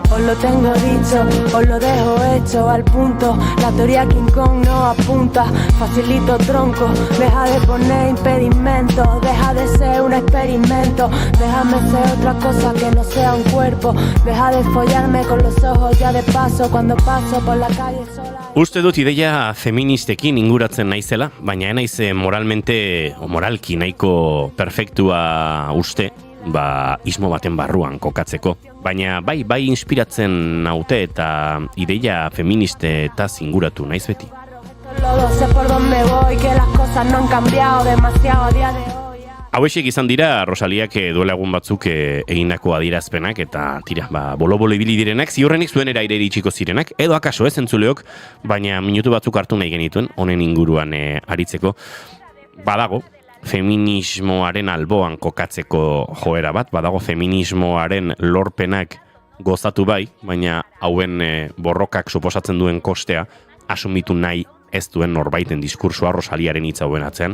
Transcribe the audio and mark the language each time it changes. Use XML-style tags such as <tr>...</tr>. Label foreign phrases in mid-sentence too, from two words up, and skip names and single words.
<es>Os lo tengo dicho, os lo dejo hecho al punto. La teoría King Kong no apunta, facilito tronco. Deja de poner impedimentos, deja de ser un experimento. Déjame ser otra cosa que no sea un cuerpo. Deja de follarme con los ojos ya de paso cuando paso por la calle sola.</es> <eu>Uste dut ideia feministekin inguratzen naizela, baina naiz moralki nahiko perfektua uste, ismo baten barruan kokatzeko. Baina bai inspiratzen naute eta ideia feministe eta inguratu naiz beti.</eu> <es>Sé por dónde voy, que las cosas no han cambiado demasiado a día de hoy.</es> <eu>Hauexek izan dira Rosaliak duela egun batzuk egindako adierazpenak eta tira, bolo-bolo ibili direnak, ziurrenik zuen eraire iritsiko zirenak, edo akaso ez entzuleok, baina minutu batzuk hartu nahi genituen, honen inguruan aritzeko. Badago, feminismoaren alboan kokatzeko joera bat, badago feminismoaren lorpenak gozatu bai, baina hauen borrokak suposatzen duen kostea asumitu nahi ez duen norbaiten diskursua Rosaliaren hitza hauen atzean.</eu>